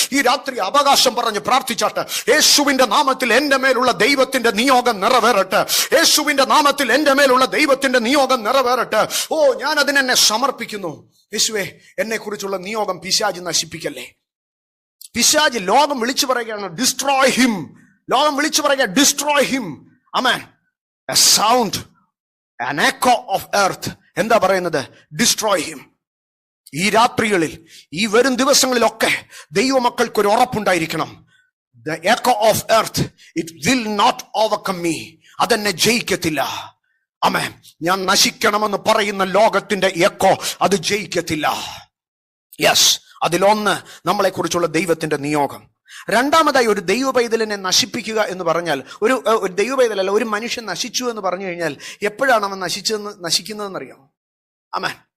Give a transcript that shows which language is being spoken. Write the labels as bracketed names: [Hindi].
[Malayalam] ഈ രാത്രി അവകാശം പറഞ്ഞ് പ്രാർത്ഥിച്ചാട്ടെ, യേശുവിന്റെ നാമത്തിൽ എന്റെ മേലുള്ള ദൈവത്തിന്റെ നിയോഗം നിറവേറട്ടെ. യേശുവിന്റെ നാമത്തിൽ എന്റെ മേലുള്ള ദൈവത്തിന്റെ നിയോഗം നിറവേറട്ടെ. ഓ, ഞാൻ അതിനെന്നെ സമർപ്പിക്കുന്നു. യേശുവേ, എന്നെ കുറിച്ചുള്ള നിയോഗം പിശാച് നശിപ്പിക്കല്ലേ. പിശാച് ലോകം വിളിച്ചു പറയുകയാണ്, [English] Destroy him. [Malayalam] ലോകം വിളിച്ചു പറയുക, [English] Destroy him. [Malayalam] Amen. [English] A sound, an echo of earth. [Malayalam] എന്താ പറയുന്നത്? [English] Destroy him. [Malayalam] ഈ രാത്രികളിൽ, ഈ വരും ദിവസങ്ങളിലൊക്കെ ദൈവമക്കൾക്ക് ഒരു ഉറപ്പുണ്ടായിരിക്കണം. [English] The echo of earth, it will not overcome me. [Malayalam] അതെന്നെ ജയിക്കത്തില്ല. ആമേൻ. ഞാൻ നശിക്കണമെന്ന് പറയുന്ന ലോകത്തിന്റെ എക്കോ അത് ജയിക്കത്തില്ല. യെസ്, അതിലൊന്ന് നമ്മളെ കുറിച്ചുള്ള ദൈവത്തിന്റെ നിയോഗം. രണ്ടാമതായി, ഒരു ദൈവ പൈതലിനെ നശിപ്പിക്കുക എന്ന് പറഞ്ഞാൽ, ഒരു ദൈവ പൈതലല്ല, ഒരു മനുഷ്യൻ നശിച്ചു എന്ന് പറഞ്ഞു കഴിഞ്ഞാൽ എപ്പോഴാണ് അവൻ നശിക്കുന്നതെന്ന് അറിയാമോ? ആമേൻ.